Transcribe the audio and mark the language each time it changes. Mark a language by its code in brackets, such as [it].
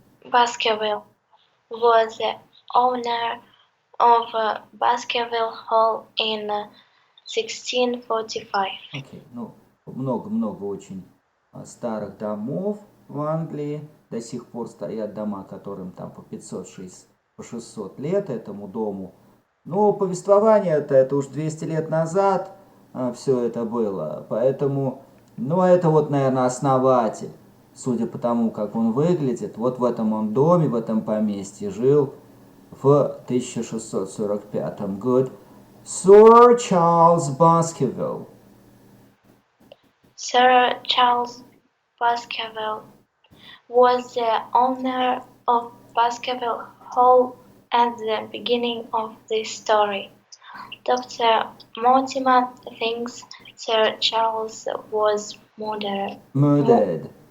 [en] Baskerville was the owner of Baskerville Hall in 1645. [ru] Окей, ну, много-много очень старых домов в Англии. До сих пор стоят дома, которым там по 600 лет этому дому. Но повествование-то это уж 200 лет назад все это было. Поэтому, ну, это вот, наверное, основатель. Судя по тому, как он выглядит, вот в этом он доме, в этом поместье жил в 1645 году. [en] Sir Charles Baskerville. Sir Charles Baskerville was the owner of Baskerville Hall at the beginning of this story. Dr. Mortimer thinks Sir Charles was murdered.